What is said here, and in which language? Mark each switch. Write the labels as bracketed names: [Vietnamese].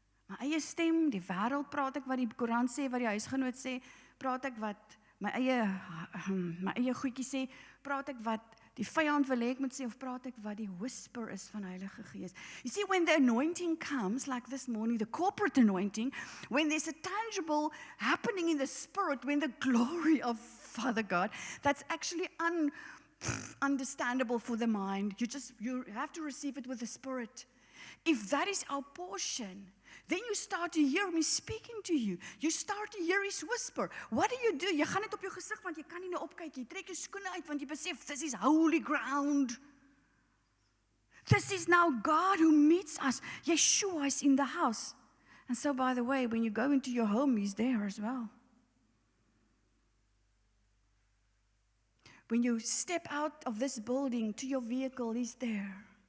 [Afrikaans] My eie stem, die wêreld praat ek wat die koerant sê, wat die huisgenoot sê, praat ek wat my eie goedjie sê, praat ek wat die vyand wil hê ek moet sê, of praat ek wat die whisper is van Heilige Gees. [English] You see, when the anointing comes, like this morning, the corporate anointing, when there's a tangible happening in the spirit, when the glory of Father God, that's actually understandable for the mind. You have to receive it with the spirit. If that is our portion, then you start to hear me speaking to you. You start to hear his whisper. What do? [Afrikaans] Jy gaan net op jou gesig want jy kan nie nou opkyk. Jy trek jou skoene uit want jy besef [English] this is holy ground. This is now God who meets us. Yeshua is in the house. And so, by the way, when you go into your home, he's there as well. When you step out of this building to your vehicle, he's there.